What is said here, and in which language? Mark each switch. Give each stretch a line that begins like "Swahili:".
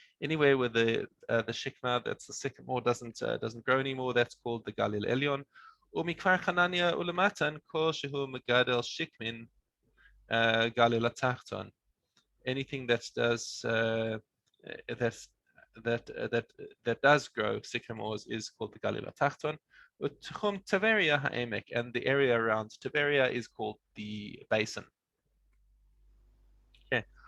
English: Anywhere where the shikma, that's the sycamore, doesn't grow anymore, that's called the Galil Elyon.
Hebrew: ומכפר חנניה ולמטה, כל שהוא מגדל שיקמין, Galil Atachton.
English: Anything that does that's that does grow sycamores is called the Galil Atachton.
Hebrew: Utchum Taveria Ha'emek,
English: and the area around Taveria is called the basin. Okay.